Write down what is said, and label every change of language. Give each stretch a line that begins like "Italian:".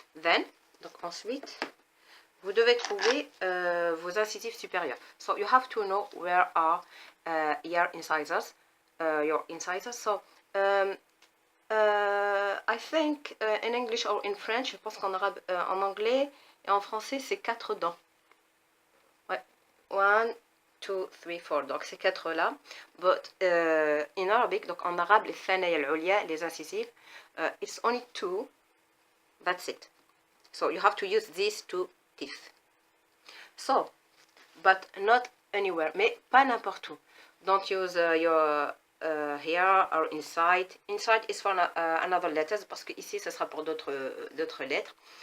French: Then, donc ensuite, vous devez trouver vos incisives supérieures.
English: So you have to know where are your incisors. So I think in English or in French,
French: je pense qu'en arabe, en anglais et en français, c'est 4 dents. Ouais. 1, 2, 3, 4. Donc c'est 4 là.
English: But in Arabic,
French: donc en arabe,
English: les thanaya al-ulya,
French: les incisives,
English: it's only 2. That's it. So you have to use these 2 teeth. So, but not anywhere,
French: mais pas n'importe où.
English: Don't use your here or inside. Inside is for another letters
French: parce que ici, ce sera pour d'autres lettres.